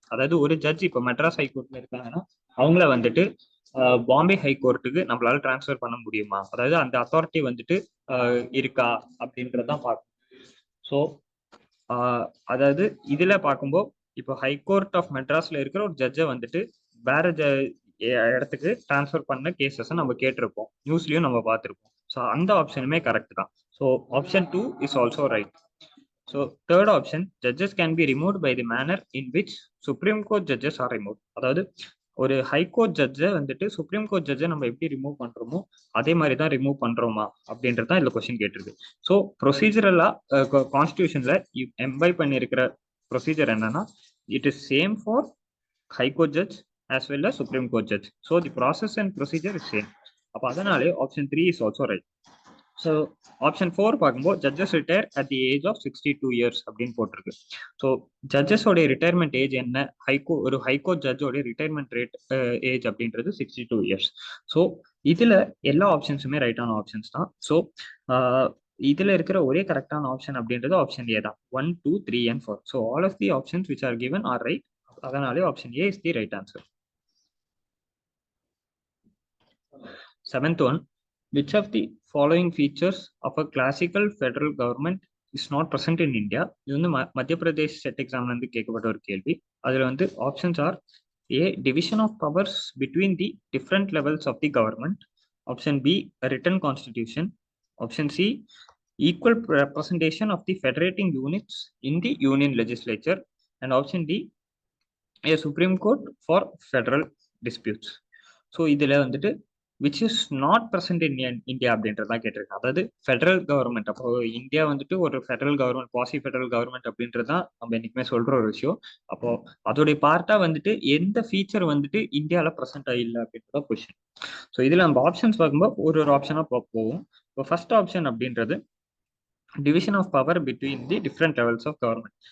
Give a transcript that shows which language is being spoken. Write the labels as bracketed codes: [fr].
[ta] அதாவது ஒரு ஜட்ஜ் இப்போ மெட்ராஸ் ஹைகோர்ட்ல இருக்காங்கன்னா அவங்கள வந்துட்டு பாம்பே ஹைகோர்ட்டுக்கு நம்மளால டிரான்ஸ்ஃபர் பண்ண முடியுமா, அதாவது அந்த அத்தாரிட்டி வந்துட்டு இருக்கா அப்படின்றதான் பார்க்கணும். ஸோ அதாவது இதுல பார்க்கும்போது, இப்போ ஹைகோர்ட் ஆஃப் மெட்ராஸ்ல இருக்கிற ஒரு ஜட்ஜை வந்துட்டு வேற இடத்துக்கு டிரான்ஸ்ஃபர் பண்ண கேசஸ் நம்ம கேட்டிருப்போம், நியூஸ்லயும் நம்ம பார்த்துருப்போம். ஸோ அந்த ஆப்ஷனுமே கரெக்ட் தான். So option 2 is also right. [en] So third option, judges can be removed by the manner in which Supreme Court judges are removed. [ta] அதாவது ஒரு ஹைகோர்ட் ஜட்ஜை வந்துட்டு சுப்ரீம் கோர்ட் ஜட்ஜை நம்ம எப்படி ரிமூவ் பண்றோமோ அதே மாதிரி தான் ரிமூவ் பண்றோமா அப்படின்றது தான் இதுல கொஸ்டின் கேட்டிருக்கு. ஸோ ப்ரொசீஜரலா கான்ஸ்டிடியூஷன்ல எம்பைப் பண்ணியிருக்கிற ப்ரொசீஜர் என்னன்னா, it is same for high court judge [en] as well as [ta] supreme court judge. So the process and procedure is same. அப்போ அதனாலே option 3 is also right. So option 4 பார்க்கும்போது, judges retire at the age of 62 years அப்படின்னு போட்டிருக்கு. So ஜட்ஜஸோடைய retirement age என்ன, ஒரு high court ஜட்ஜோடைய retirement age அப்படின்றது 62 years. So இதுல எல்லா ஆப்ஷன்ஸுமே ரைட்டான ஆப்ஷன்ஸ் தான். ஸோ இதுல இருக்கிற ஒரே கரெக்டான ஆப்ஷன் அப்படின்றது ஆப்ஷன் ஏ தான். 1, 2, 3 and 4. So all of the options which are given R right. அதனாலே option A is the right answer. [en] Seventh one, which of the following features of a classical federal government is not present in India? [ta] இது வந்து மத்திய Pradesh set எக்ஸாம்ல இருந்து கேட்கப்பட்ட ஒரு கேள்வி. அதுல வந்து [en] Options are: A, division of powers between the different levels of the government; option B, a written constitution; option C, equal representation of the federating units in the union legislature; and option D, a Supreme Court for federal disputes. [ta] So இதுல வந்துட்டு which is not present in India அப்படின்றதான் கேட்டிருக்கேன். அதாவது federal government, அப்போ India வந்துட்டு ஒரு federal government, quasi federal government அப்படின்றதான் நம்ம என்னைக்குமே சொல்ற ஒரு விஷயம். அப்போ அதோடைய பார்ட்டா வந்துட்டு எந்த ஃபீச்சர் வந்துட்டு இந்தியாவில பிரசன்ட் ஆகில்லை அப்படின்றத கொஸ்டின். ஸோ இதுல நம்ம ஆப்ஷன்ஸ் பார்க்கும்போது ஒரு ஆப்ஷனா போவோம். இப்போ ஃபர்ஸ்ட் ஆப்ஷன் அப்படின்றது division of power between the different levels of government.